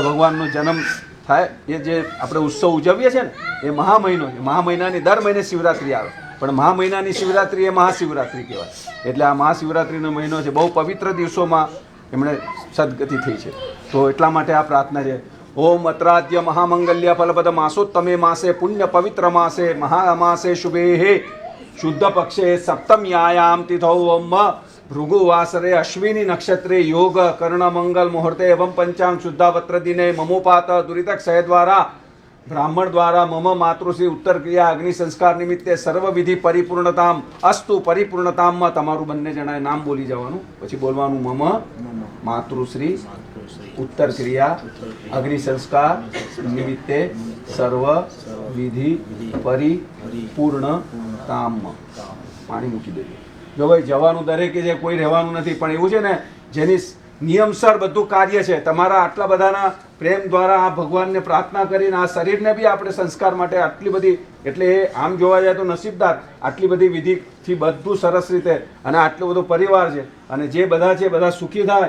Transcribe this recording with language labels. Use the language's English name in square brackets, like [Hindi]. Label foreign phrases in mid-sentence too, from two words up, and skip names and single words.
[Gujarati] ભગવાનનો જન્મ થાય એ જે આપણે ઉત્સવ ઉજવીએ છીએ ને એ મહા મહિનો છે મહા મહિનાની દર મહિને શિવરાત્રિ આવે પણ મહા મહિનાની શિવરાત્રિ એ મહાશિવરાત્રિ કહેવાય એટલે આ મહાશિવરાત્રિનો મહિનો છે બહુ પવિત્ર દિવસોમાં એમણે સદગતિ થઈ છે તો એટલા માટે આ પ્રાર્થના છે ओम [Sanskrit] अत्राद्य महामंगल्य फलपद मासोत्तमे मासे पुण्य पवित्र मासे महामासे शुभे शुद्ध पक्षे सप्तम्यायाम तिथौ ओम भृगुवासरे अश्विनी नक्षत्रे योग कर्ण मंगल मुहूर्ते एवं पंचांग शुद्धावत्र दिने ममोपात दुरितक्षय द्वारा ब्राह्मण द्वारा मम मातृश्री उत्तर क्रिया अग्नि संस्कार निमित्ते सर्व विधि परिपूर्णताम अस्तु परिपूर्णताम [Gujarati] તમારું બંને જણાએ નામ બોલી જવાનું પછી બોલવાનું [Sanskrit] મમ માતૃશ્રી उत्तर क्रिया अग्नि संस्कार निमित्ते सर्व विधि [Gujarati] परिपूर्णताम પાણી મૂકી દેજો જો ભાઈ જવાનું દરેકે જે કોઈ રહેવાનું નથી પણ એવું છે ને જેની નિયમસર બધું કાર્ય છે તમારા આટલા બધાના પ્રેમ દ્વારા આ ભગવાનને પ્રાર્થના કરીને આ શરીરને બી આપણે સંસ્કાર માટે આટલી બધી એટલે એ આમ જોવા જાય તો નસીબદાર આટલી બધી વિધિથી બધું સરસ રીતે અને આટલો બધો પરિવાર છે અને જે બધા છે બધા સુખી થાય